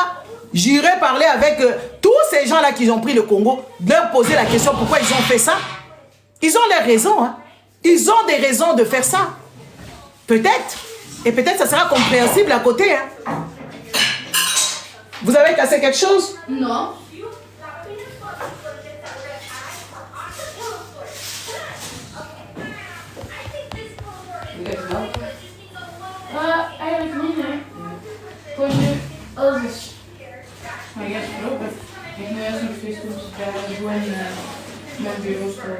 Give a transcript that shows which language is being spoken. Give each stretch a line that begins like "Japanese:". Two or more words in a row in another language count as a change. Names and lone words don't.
French: J'irai parler avec tous ces gens-là qui ont pris le Congo. Leur poser la question pourquoi ils ont fait ça. Ils ont leurs raisons. Hein. Ils ont des raisons de faire ça. Peut-être. Et peut-être ça sera compréhensible à côté. Hein. Vous avez cassé quelque chose? Non.
Dutch: Eigenlijk niet, hè. Gewoon nu alles. Maar ik heb het ook. Ik heb nu eerst nog steeds gewoon mijn bureau staan.